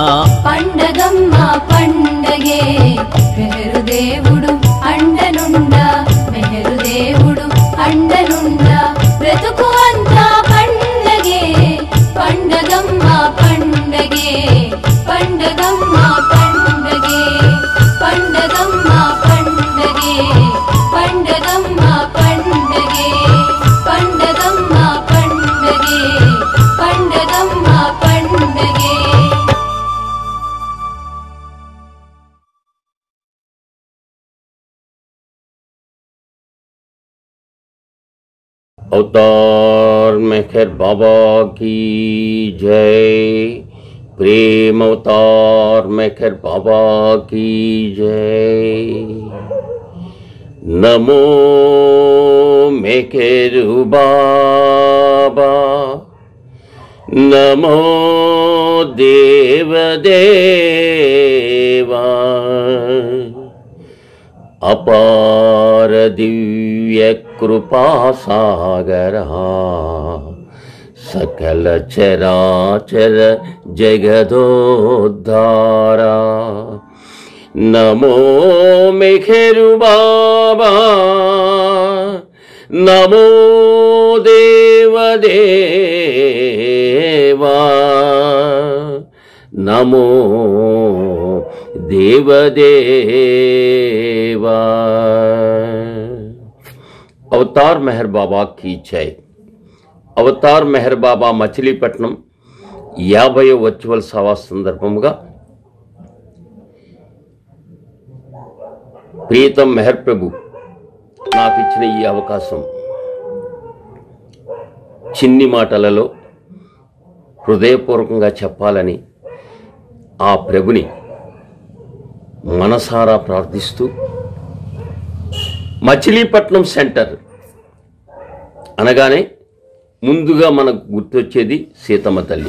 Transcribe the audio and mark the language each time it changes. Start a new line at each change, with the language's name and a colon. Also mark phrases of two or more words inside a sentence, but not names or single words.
Telugu: పండగమ్మా పండగే మెహరు దేవుడు అండనుండా మెహరు దేవుడు అండనుండా బ్రతుకు అంతా పండగే పండగమ్మా పండగే పండగమ్మా పండగే పండగమ్మా పండగే పండగమ్మా పండగే పండగమ్మా పండగే పండగమ్మా పండగే
Hindi: अवतार मेहर बाबा की जय। प्रेम अवतार मेहर बाबा की जय। नमो मेहर बाबा, नमो देव देवा। अपार दिव्य कृपा सागरा, सकल चराचर जगदोद्धारा। नमो मेहरु बाबा, नमो देव देवा, नमो देवदेवा। अवतार मेहर बाबा की जय।
Telugu: అవతార్ మెహర్ బాబా మచిలీపట్నం 50వ వర్చువల్ సభ సందర్భంగా ప్రీతం మెహర్ ప్రభు నాకు ఇచ్చిన ఈ అవకాశం చిన్ని మాటలలో హృదయపూర్వకంగా చెప్పాలని ఆ ప్రభుని మనసారా ప్రార్థిస్తూ, మచిలీపట్నం సెంటర్ అనగానే ముందుగా మనకు గుర్తొచ్చేది సీతమ్మ తల్లి.